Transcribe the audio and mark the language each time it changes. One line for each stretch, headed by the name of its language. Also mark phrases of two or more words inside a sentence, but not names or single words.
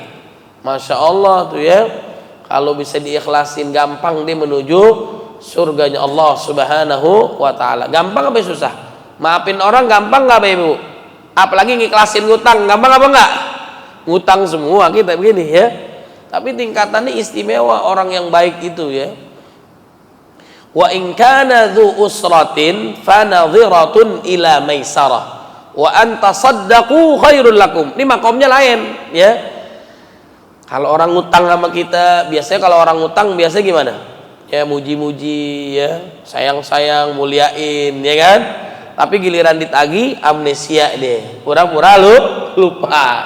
Arabic: ما شاء الله
Indonesian: tuh ya, kalau bisa diikhlasin gampang dia menuju surganya Allah
Arabic: سبحانه وتعالى.
Indonesian: Gampang apa susah? Maafin orang gampang nggak Bapak Ibu? Apalagi ngiklasin ngutang, gampang apa enggak? Ngutang semua kita begini ya. Tapi tingkatannya istimewa orang yang baik itu ya.
Arabic: وإن كان ذو عسرة فنظرة إلى ميسرة وأن تصدقوا خير لكم.
Indonesian: Ini makomnya lain ya. Kalau orang ngutang sama kita, biasanya kalau orang ngutang biasanya gimana? Ya muji-muji ya, sayang-sayang, muliain ya kan. Tapi giliran ditagi amnesia deh, pura-pura lupa.